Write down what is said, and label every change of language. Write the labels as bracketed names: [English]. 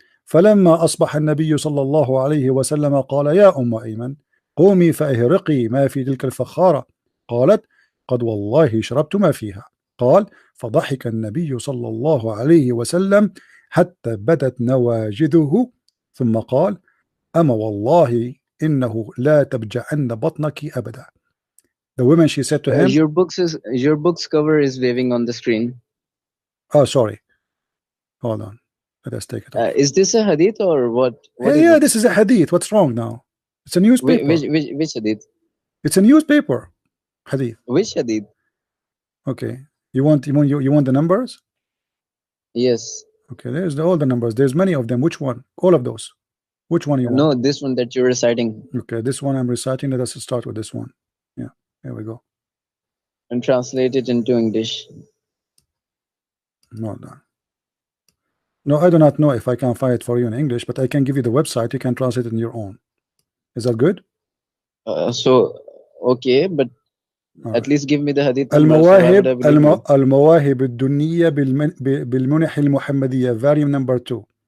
[Arabic] فلما أصبح النبي صلى الله عليه وسلم قال يا أم أيمن قومي فأهرقي ما في تلك الفخارة. قالت قد والله شربت ما فيها. قال فضحك النبي صلى الله عليه وسلم حتى بدت نواجذه ثم قال أما والله إنه لا تبجعن بطنك أبدا. [English] The woman, she said to him, Your book's cover is waving on the screen. oh sorry, hold on, let us take it off. Is this a hadith or what? What is Yeah, it? this is a hadith. What's wrong now? It's a newspaper. Which hadith? It's a newspaper hadith. Which hadith? Okay, you want the numbers? Yes. Okay, there's all the numbers. There's many of them. Which one? All of those. Which one you want? No, this one that you're reciting. Okay, this one I'm reciting. Let us start with this one. Yeah, there we go. And translate it into English. No, no. No, I do not know if I can find it for you in English, but I can give you the website. You can translate it in your own. Is that good? So okay, but At least give me the hadith number, so why would I believe you? [Arabic] المواهب الدنية بالمنح المحمدية [English] volume number 2.